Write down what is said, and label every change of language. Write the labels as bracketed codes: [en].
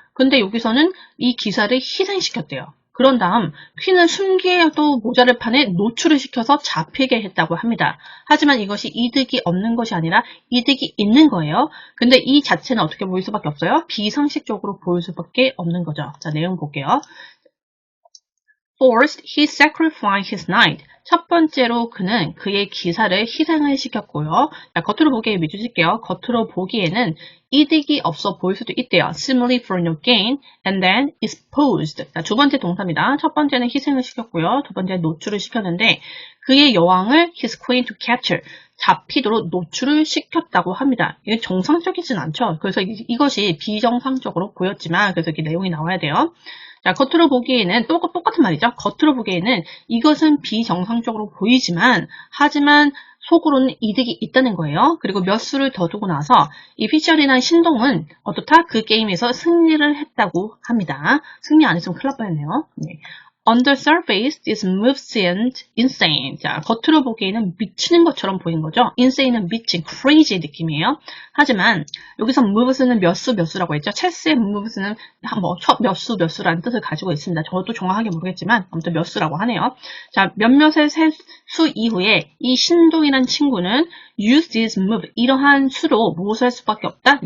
[ko] 근데 여기서는 이 기사를 희생시켰대요. 그런 다음 퀸은 숨기에도 모자를 판에 노출을 시켜서 잡히게 했다고 합니다. 하지만 이것이 이득이 없는 것이 아니라 이득이 있는 거예요. 근데 이 자체는 어떻게 보일 수밖에 없어요? 비상식적으로 보일 수밖에 없는 거죠. 자, 내용 볼게요. [en] First, he sacrificed his knight. [ko] 첫 번째로 그는 그의 기사를 희생을 시켰고요. 자, 겉으로 보기에 밑줄 칠게요. 겉으로 보기에는 이득이 없어 보일 수도 있대요. [en] Similarly for no gain, and then exposed. [ko] 자, 두 번째 동사입니다. 첫 번째는 희생을 시켰고요. 두 번째는 노출을 시켰는데 그의 여왕을 [en] his queen to capture. [ko] 잡히도록 노출을 시켰다고 합니다. 이게 정상적이진 않죠. 그래서 이것이 비정상적으로 보였지만 그래서 이렇게 내용이 나와야 돼요. 자, 겉으로 보기에는 똑같은 말이죠. 겉으로 보기에는 이것은 비정상적으로 보이지만 하지만 속으로는 이득이 있다는 거예요. 그리고 몇 수를 더 두고 나서 이 피셜이라는 신동은 어떻다? 그 게임에서 승리를 했다고 합니다. 승리 안 했으면 큰일 날 뻔했네요. 네. [en] On the surface, this move seemed insane. [ko] 자, 겉으로 보기에는 미치는 것처럼 보이는 거죠. insane은 미친, crazy 느낌이에요. 하지만 여기서 move스는 몇 수라고 했죠. 체스의 move스는 몇 수라는 뜻을 가지고 있습니다. 저도 정확하게 모르겠지만 아무튼 몇 수라고 하네요. 자, 몇몇의 수 이후에 이 신동이란 친구는 [en] use this move, [ko] 이러한 수로 무엇을 할 수밖에 없다?